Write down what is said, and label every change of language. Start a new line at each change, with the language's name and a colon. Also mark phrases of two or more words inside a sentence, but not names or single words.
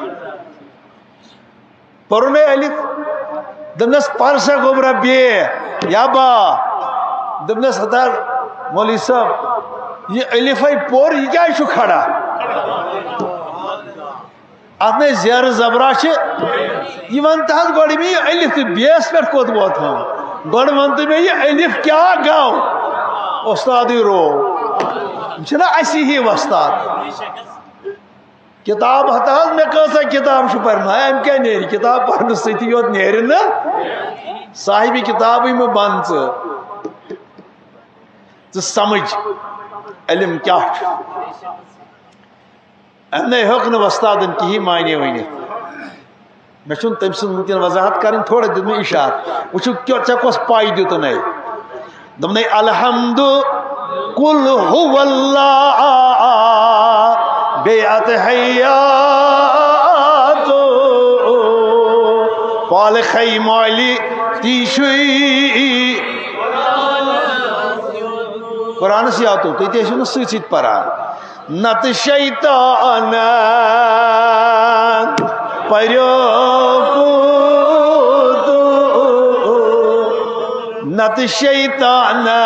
Kashmiri: پوٚرُن ہے الف دوٚپنس پر سا گوٚبرا بے یا با دوٚپنس ہتا مولوی صٲب یہ الفے پوٚر یہِ کیٛازِ چھُ کھڑا اتھ نے زیرٕ زبرا چھِ یہِ ون تہٕ حظ گۄڈٕ مےٚ یہِ الف تہٕ بیٚیس پٮ۪ٹھ کوٚت ووت گۄڈٕ ون تہٕ مےٚ یہِ الف کیٛاہ گوٚو استادٕے رو یِم چھِنہ اسی ہی وۄستاد کِتاب ہتا حظ مےٚ کۭژاہ کِتاب چھُ پرناے اَمہِ کیٛاہ نیرِ کِتاب پرنہٕ سۭتی یوت نیرِ نہٕ صاحبِ کِتابٕے مہٕ بن ژٕ سمجھ علم کیٛاہ چھُ اَمہِ ہیوٚک نہٕ وۄستادن کِہیٖنۍ مانے ؤنِتھ مےٚ چھُنہٕ تٔمۍ سٕنٛز وٕنکٮ۪ن وضاحت کرٕنۍ تھوڑا دیُت مےٚ اِشارٕ وٕچھِو ژےٚ کۄس پاے دِتُنَے دوٚپنَے الحمدُ
Arabic: قُل هُوَ اللّٰہ
Kashmiri: بیٚیہِ اتحیاتُ پالخے مالہِ تی چھُے قرآنس یاتو تُہۍ تہِ ٲسِو نہٕ سۭتۍ سۭتۍ پران نتہٕ شیطانن پریوکُت نتہٕ شیطانن